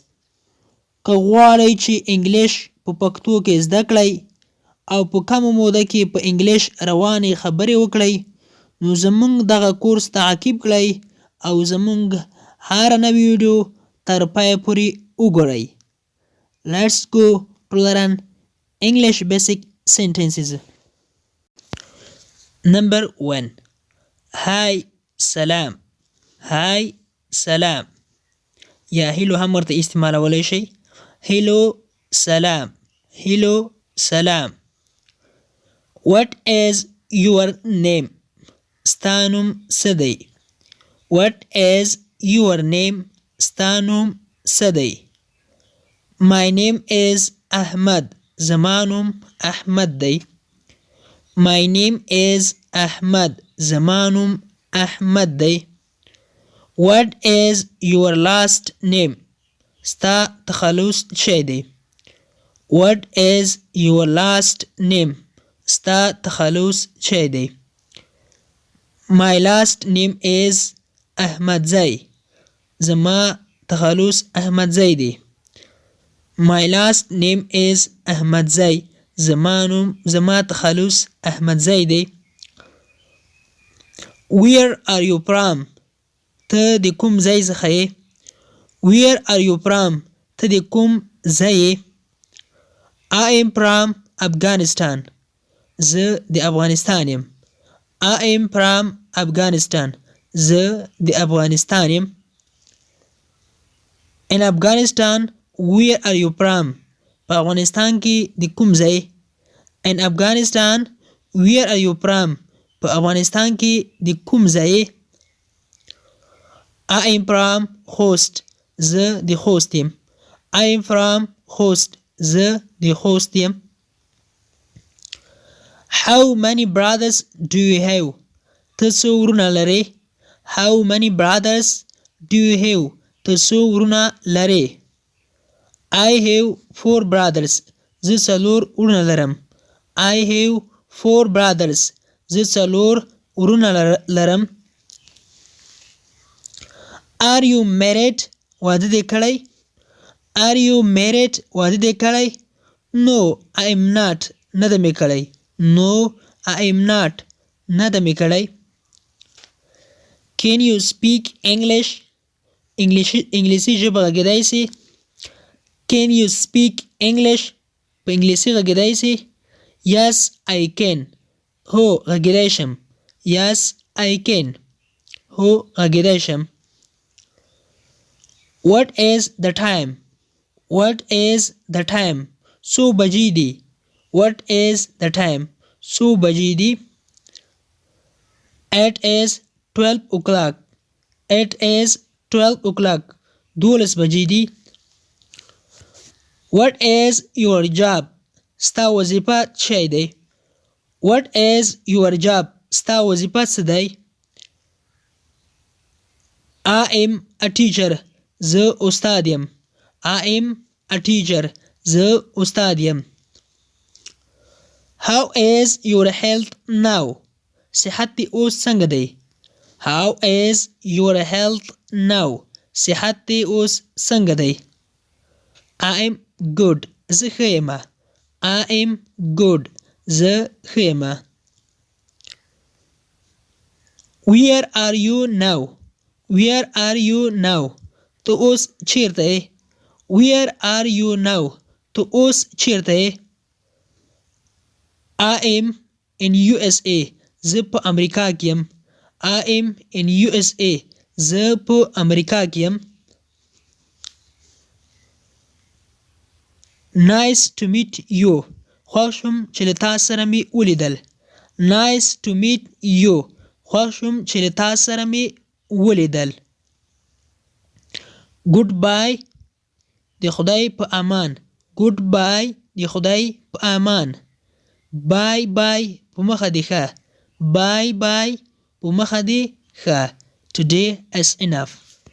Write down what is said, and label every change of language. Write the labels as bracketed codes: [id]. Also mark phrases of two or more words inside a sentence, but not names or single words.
[ps] که غواړئ چې انګلش په پښتو کې زده کړئ او په کمه موده کې په انګلش روانې خبرې وکړئ نو زموږ دغه کورس تعقیب کړئ او زموږ هر نوې ویډیو تر پای پورې وګورئ. [en] Let's go to learn English basic sentences. Number 1. Hi, salam. Hi, salam. [ps] یا هیلو هم ورته استعمالولی شئ. [en] Hello, salam. Hello, salam. What is your name? [ps] ستا نوم څه دی؟ [en] What is your name? [ps] ستا نوم څه دی؟ [en] My name is Ahmad. [ps] زما نوم احمد دی. [en] My name is Ahmad. [ps] زما نوم احمد دی. [en] What is your last name? [ps] ستا تخلص چی دی؟ [en] What is your last name? [ps] ستا تخلص چی دی؟ [en] My last name is Ahmad Zai. [ps] زما تخلص احمد زی دی. [en] My last name is Ahmad Zai. [ps] زما تخلص احمد زی دی. [en] Where are you from? [ps] ته د کوم ځای څخه یې؟ [en] Where are you from? [ps] ته د کوم ځای یې؟ [en] I am from Afghanistan. [ps] زه د افغانستان یم. [en] I am from Afghanistan. [ps] زه د افغانستان یم. [en] In Afghanistan, where are you from? [ps] په افغانستان کې د کوم ځای؟ [en] In Afghanistan, where are you from? [ps] په افغانستان کې د کوم ځای؟ [en] I am from Khost. [ps] زه د خوست یم. [en] I am from Khost. [ps] زه د خوست یم. [en] How many brothers do you have? [ps] ته څو ورونه لرې؟ [en] How many brothers do you have? [ps] ته څو ورونه لرې؟ [en] I have 4 brothers. [ps] زه څلور ورونه لرم. [en] I have 4 brothers. [ps] زه څلور ورونه لرم. [en] Are you married? [ps] واده دې کړی؟ [en] Are you married? [ps] واده دې کړی؟ [en] No, I am not. [ps] نه ده مې کړی. [en] No, I am not. [ps] نه ده مې کړی. [en] Can you speak English? [ps] انګلیسي ژبه غږیدای سي؟ [en] Can you speak English? [ps] په انګلیسي غږیدای سي؟ [en] Yes, I can. [ps] هو غږیدای شم. [en] Yes, I can. [ps] هو غږیدای شم. [en] What is the time? What is the time? [ps] څو بجې دي؟ [en] What is the time? [ps] څو بجې دي؟ [en] It is 12 o'clock. It is 12 o'clock. [ps] 12 بجې دي. [en] What is your job? [ps] ستا وظیفه چی دی؟ [en] What is your job? [ps] ستا وظیفه څه دی؟ [en] I am a teacher. [ps] زه استاد یم. [en] I am a teacher. [ps] زه استاد یم. [en] How is your health now? [ps] صحت دې اوس څنګه دی؟ [en] How is your health now? [ps] صحت دې اوس څنګه دی؟ [en] I am good. [ps] زه ښه یم. [en] I am good. [ps] زه ښه یم. [en] Where are you now? Where are you now? [ps] ته اوس چیرته یې؟ [en] Where are you now? [ps] ته اوس چیرته یې؟ [en] I am in USA. [ps] زه په امریکا کې یم. [en] I am in USA. [ps] زه په امریکا کې یم. [en] Nice to meet you. [ps] خوښ شوم چې له تا سره مې ولیدل. [en] Nice to meet you. [ps] خوښ شوم چې له تا سره مې ولیدل. Goodbye. د خدای په امان. Goodbye. د خدای په امان. [en] Bye bye. [ps] په مخه دې ښه. [en] Bye bye. [ps] په مخه دې ښه. [en] Today is enough.